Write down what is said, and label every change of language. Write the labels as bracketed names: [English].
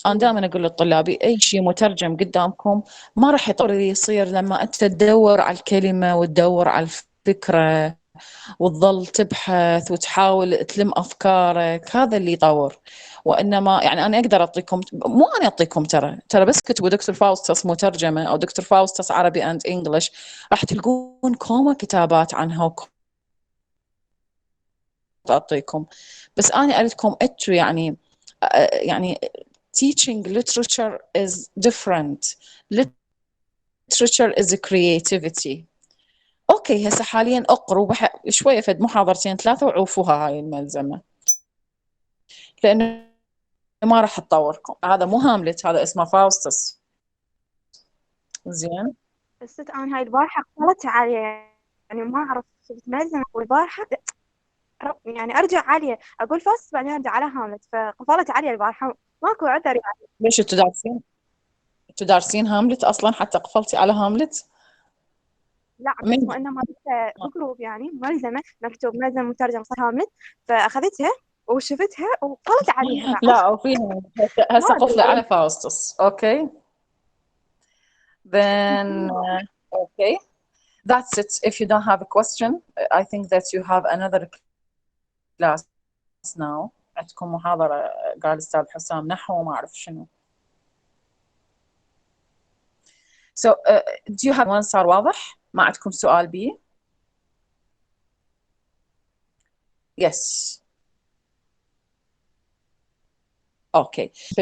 [Arabic] أنا دائما أقول للطلاب أي شيء مترجم قدامكم ما راح يصير لما أنت تدور على الكلمة وتدور على الفكرة وتظل تبحث وتحاول تلم أفكارك، هذا اللي يطور. وإنما يعني أنا أقدر أعطيكم، مو أنا أعطيكم، ترى بس كتبوا دكتور فاوستس مترجمة أو دكتور فاوستس عربي أند إنجلش راح تلقون كوما كتابات عنها أعطيكم. بس أنا أريدكم أنتوا يعني [English] teaching literature is different. Literature is a creativity. [Arabic] اوكي هسه حاليا اقروا شويه فد محاضرتين ثلاثه وعوفوها هاي الملزمه، لانه ما راح تطوركم. هذا مو هاملت، هذا اسمه فاوستس. زين. بس أنا هاي البارحة قفلت عليه، يعني ما أعرف شفت ملزمة والبارحة يعني أرجع عليه أقول فاوستس بعدين أرجع على هاملت، فقفلت عليه البارحة ماكو عذر يعني. ليش انتوا دارسين هاملت اصلا حتى قفلتي على هاملت؟ لا بس وإنما بجروب يعني ملزمة مكتوب ملزمة مترجم صح هاملت، فأخذتها وشفتها وقفلت عليها. لا وفيها هسه قفله على فاوستس. [English] Okay then okay that's it. If you don't have a question I think that you have another class now. [Arabic] عندكم محاضرة قال أستاذ حسام نحو ما أعرف شنو. [English] So do you have one [Arabic] صار واضح؟ ما عندكم سؤال بي؟ [English] Yes. Okay.